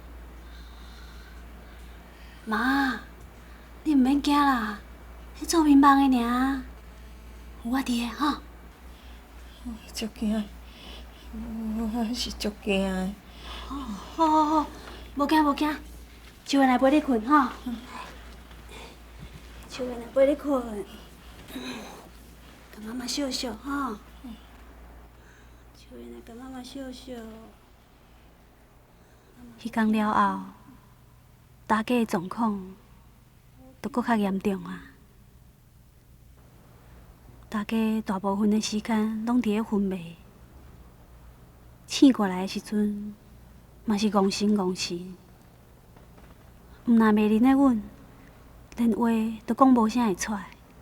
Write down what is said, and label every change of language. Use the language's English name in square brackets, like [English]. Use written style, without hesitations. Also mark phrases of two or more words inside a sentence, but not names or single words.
[Min Nan Chinese] 妈，你毋免惊啦，迄做面梦的尔，有我伫个吼。我足惊，我是足惊的。好，无惊，秋燕来陪你困吼。秋燕来陪你困，甲妈妈笑笑吼。秋燕来甲妈妈笑笑。迄天了后，大家的状况都搁较严重啊。大家大部分的时间拢伫咧昏迷，醒过来的时阵，嘛是戆神。毋但袂认得阮，连话都讲无啥会出来。